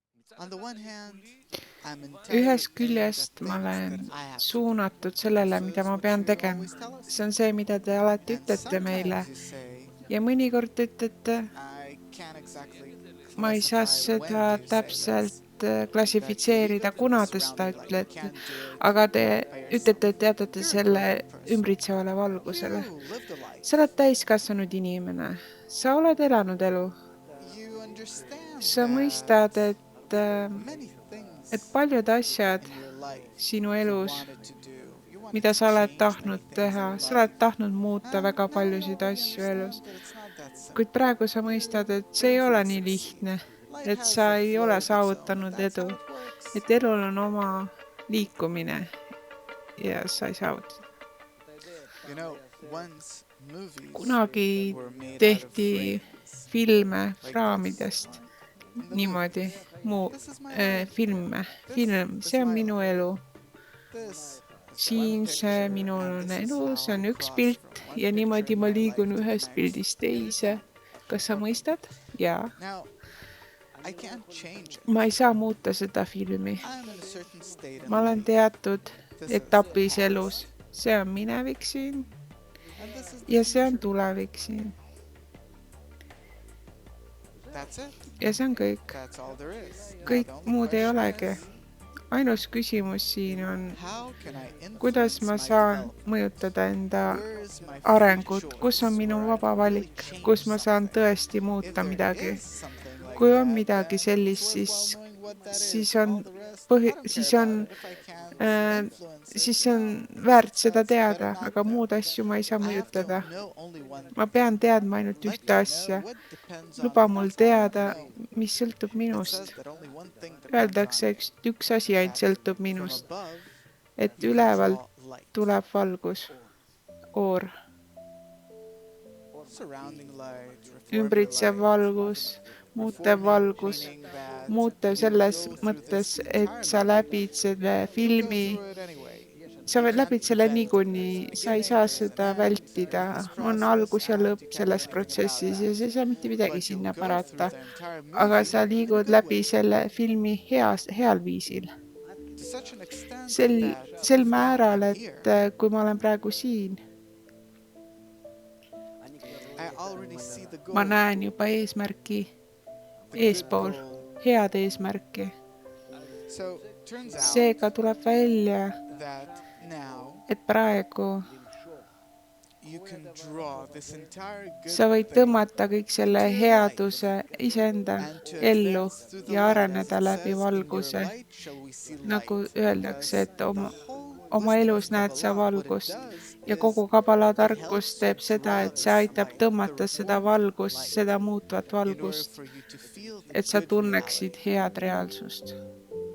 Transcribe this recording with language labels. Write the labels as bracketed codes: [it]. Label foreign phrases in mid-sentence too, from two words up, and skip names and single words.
[en] On the one hand, I'm entirely [et] Ühest [en] in the [et] küljest ma [en] things that [et] olen [en] I have to do. [et] suunatud sellele, [en] So [et] mida [en] is [et] ma [en] what [et] pean [en] you [et] tegema. [en] always tell us. [et] See on see, mida te alati [en] And [et] ütlete meile. [en] sometimes you say, [et] Ja mõnikord ütlete, [en] I can't exactly [et] ma ei saa [en] classify when [et] seda [en] do you say this. [et] täpselt [en] That you leave [et] klassifitseerida, kuna [en] everything [et] te [en] surrounding [et] seda [en] you like you [et] ütlete. [en] can't do it [et] Aga te [en] by yourself. [et] ütlete, et jätate [en] You're a [et] selle [en] grown-up person. [et] ümbritsevale valgusele. [en] You lived a [et] Sa oled [en] life. [et] täiskasvanud inimene. Sa oled elanud elu. [en] You understand [et] Sa [en] that [et] mõistad, [en] many [et] et [en] things [et] paljud asjad [en] in your life [et] sinu [en] you [et] elus, [en] wanted to do. You wanted [et] mida [en] to [et] sa oled [en] change many [et] tahtnud [en] things in [et] teha, [en] your [et] sa oled [en] life. [et] tahtnud muuta väga paljusid [en] Now we [et] asju elus. [en] understand that it's not that [et] Kuid [en] simple. [et] praegu sa mõistad, et see ei [en] Things [et] ole [en] don't [et] nii [en] succeed. [et] lihtne, [en] Life [et] et [en] has [et] sa [en] a [et] ei [en] flow [et] ole [en] of its own, and [et] saavutanud [en] that's [et] edu, [en] how it works. [et] et elul on oma liikumine ja sa ei saavuta. [en] You know, once movies [et] Kunagi [en] were made out of [et] tehti [en] frames [et] filme [en] like this. [et] raamidest [en] In the [et] niimoodi, [en] movies, this is my life. [et] film, [en] This [et] see [en] is [et] on [en] my [et] minu [en] life. [et] elu. [en] This is one [et] Siin see [en] picture, [et] minul [en] and [et] on [en] this is [et] elu, [en] how [et] see [en] I [et] on üks [en] cross from [et] pilt [en] one [et] ja [en] picture [et] niimoodi [en] in [et] ma [en] my life [et] liigun [en] to the [et] ühest pildist [en] next. [et] teise. Kas sa mõistad? Jaa. [en] Now, I can't change it. [et] Ma ei saa muuta seda filmi. [en] I'm in a certain state in [et] Ma olen [en] life. [et] teatud [en] This is the [et] etapis [en] past, [et] elus. See on minevik siin [en] and this is the [et] ja see on [en] future. [et] tulevik siin. [en] That's it. [et] Ja see on kõik. [en] That's all there is. Now [et] Kõik [en] the only [et] muud ei [en] question [et] olegi. [en] is, [et] Ainus küsimus siin on, [en] how can I [et] kuidas [en] influence [et] ma [en] my [et] saan [en] development? [et] mõjutada enda [en] Where is my free [et] arengut, kus on [en] choice [et] minu [en] where I [et] vaba [en] can really [et] valik, [en] change [et] kus ma saan [en] something? [et] tõesti [en] If [et] muuta [en] there [et] midagi. [en] is something like [et] Kui on [en] that, [et] midagi [en] then it's [et] sellist, [en] worthwhile knowing what that [et] siis [en] is. [et] on [en] All the rest, I don't care [et] siis [en] about [et] on [en] it. If I can't influence it, [et] siis see on [en] no, [et] väärt seda [en] that's better [et] teada, [en] not [et] aga [en] then. [et] muud asju ma ei saa [en] I have to [et] mõjutada. [en] know only one [et] Ma [en] thing. [et] pean teadma ainult [en] Let [et] ühte [en] me know [et] asja. [en] what depends on [et] Luba [en] me. [et] mul [en] That's all I want to [et] teada, [en] know. [et] mis sõltub [en] It [et] minust. [en] says that only one thing depends on [et] Öeldakse, [en] me. [et] üks asi ainult [en] That [et] sõltub [en] from [et] minust, [en] above, [et] et [en] you can [et] ülevalt [en] draw light. [et] tuleb valgus, oor, [en] Surrounding light, reforming [et] ümbritsev [en] light, [et] valgus, muutev [en] reforming, [et] valgus, [en] meaning that [et] muutev [en] you [et] selles [en] go through [et] mõttes, [en] this [et] et [en] entire [et] sa [en] movie. [et] läbid selle [en] You'll go [et] filmi, [en] through it anyway. [et] sa [en] You can't [et] läbid selle [en] prevent it. There's a [et] niikuinii, sa ei [en] beginning, [et] saa [en] there's an [et] seda [en] end, [et] vältida, [en] there's this [et] on [en] process, [et] algus ja [en] and [et] lõpp [en] you can't do [et] selles [en] anything about [et] protsessis ja [en] that. [et] sa ei saa mitte midagi [en] But you'll [et] sinna [en] go through [et] parata. [en] the entire [et] Aga [en] movie [et] sa [en] in a [et] liigud [en] good [et] läbi [en] way. [et] selle filmi heal viisil. [en] To such an extent [et] Sel [en] that now [et] määral, [en] I'm [et] et [en] here. [et] kui ma olen praegu siin, [en] I already see the [et] ma [en] goal, [et] näen juba eesmärki [en] the good [et] eespool, [en] goal. [et] head eesmärki. [en] So turns out [et] Seega tuleb välja, [en] that now [et] et praegu [en] you can draw this entire [et] sa [en] good [et] võid [en] thing [et] tõmmata kõik selle [en] to your life. [et] headuse iseenda [en] And to [et] ellu [en] advance through the [et] ja [en] light, as [et] areneda [en] it [et] läbi [en] says, in your [et] valguse. [en] light shall we see [et] Nagu [en] light. [et] öeldakse, [en] Because [et] et [en] the [et] oma [en] whole wisdom [et] elus [en] of [et] näed sa [en] Kabbalah, what it [et] valgust [en] does [et] ja [en] is [et] kogu kabala [en] it [et] tarkus [en] helps [et] teeb [en] you [et] seda, [en] draw [et] et see [en] this [et] aitab [en] light, the [et] tõmmata seda [en] reformed [et] valgust, [en] light, [et] seda muutvat [en] in order [et] valgust, [en] for you to feel the [et] et sa [en] good [et] tunneksid [en] reality. [et] head reaalsust.